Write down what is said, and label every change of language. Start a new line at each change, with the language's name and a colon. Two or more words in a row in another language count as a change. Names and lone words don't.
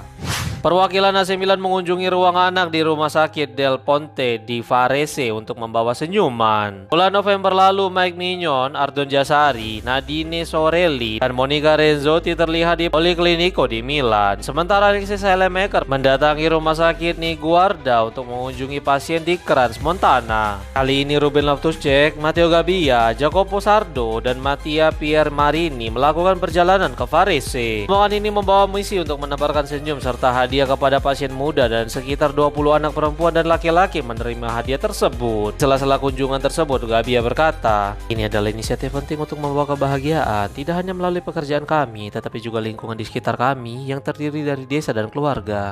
Indonesian: Perwakilan AC Milan mengunjungi ruang anak di Rumah Sakit Del Ponte di Varese untuk membawa senyuman. Bulan November lalu, Mike Mignon, Ardon Jasari, Nadine Sorelli, dan Monica Renzotti terlihat di Policlinico di Milan. Sementara Alexis Saelemaekers mendatangi Rumah Sakit Niguarda untuk mengunjungi pasien di Crans Montana. Kali ini Ruben Loftus-Cheek, Matteo Gabbia, Jacopo Sardo, dan Mattia Piermarini melakukan perjalanan ke Varese. Rombongan ini membawa misi untuk menebarkan senyum serta hadiah kepada pasien muda dan sekitar 20 anak perempuan dan laki-laki menerima hadiah tersebut. Sela-sela kunjungan tersebut, Gabbia berkata, "Ini adalah inisiatif penting untuk membawa kebahagiaan, tidak hanya melalui pekerjaan kami, tetapi juga lingkungan di sekitar kami yang terdiri dari desa dan keluarga.